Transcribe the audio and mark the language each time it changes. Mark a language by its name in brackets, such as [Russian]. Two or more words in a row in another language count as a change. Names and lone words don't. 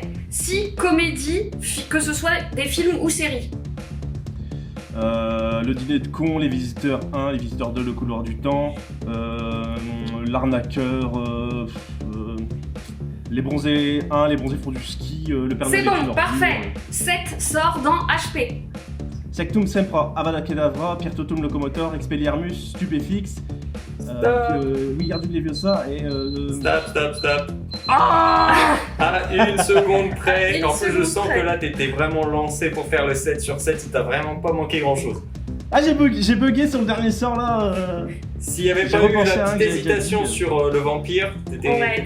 [French] 6 comédies, que ce soit des films ou séries. Le dîner de con, Les Visiteurs 1, Les Visiteurs 2, Le couloir du temps, L'arnaqueur, Les bronzés 1, Les bronzés font du ski, Le Père C'est Noël est bon, une parfait. ordure, 7 sort dans HP. Sectum Sempra, Avada Kedavra, Pierre Totum Locomotor, Expelliarmus, Stupéfix, Wingardium Leviosa et... Stop. Ah À 1 seconde près. Une En plus, je seconde sens près. que là, t'étais vraiment lancé pour faire le 7 sur 7. Il t'a vraiment pas manqué grand chose. Ah, j'ai bugué sur le dernier sort là. S'il n'y avait J'ai pas eu repensé à la un petite que j'ai déjà hésitation dit. sur le vampire, t'étais